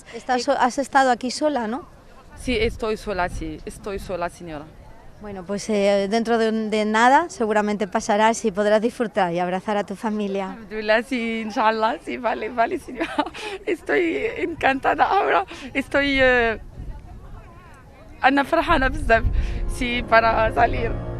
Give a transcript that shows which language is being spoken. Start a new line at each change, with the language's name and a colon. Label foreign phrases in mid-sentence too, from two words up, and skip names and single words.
Spanish: Has estado aquí sola, ¿no? Sí, estoy sola, señora. Bueno, pues dentro de nada seguramente pasarás y podrás disfrutar y abrazar a tu familia. Sí, inshallah, sí, vale, señora. Estoy encantada ahora, estoy...
Arabic: أنا فرحانة بزاف,
Spanish: sí, para salir.